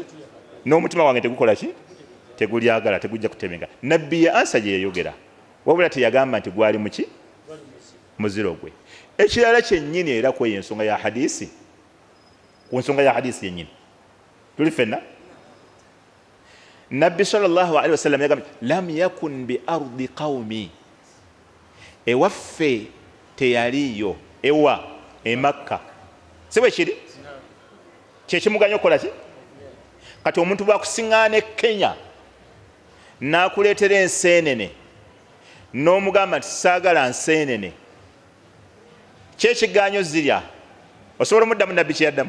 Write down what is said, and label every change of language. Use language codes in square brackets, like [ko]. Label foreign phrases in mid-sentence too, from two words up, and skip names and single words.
[lg] N'omutima wange tegukola ki? Tegulyagala, tegujja kutemenga. Nabbi ya ansa gye yayogera, wabula teyagamba nti gwali muki? Muziro gwe. Ekirala kyennyini era kweyo ensonga ya hadisi, ku nsonga ya hadisi yennyini tuli ffenna. Nabbi [ar] صلى الله عليه وسلم [lg] yagamba [ar] لم يكن بأرض قومي, [lg] ewaffe teyaliyo, ewa e Makka si bwe kiri? Kyekimuganya okukola ki? Kati omuntu bwakusiŋŋaana e Kenya n'akuleetera enseenene n'omugamba nti saagala nseenene, kyekigaanyo zirya, osobola omuddamu Nabbi kye yaddamu?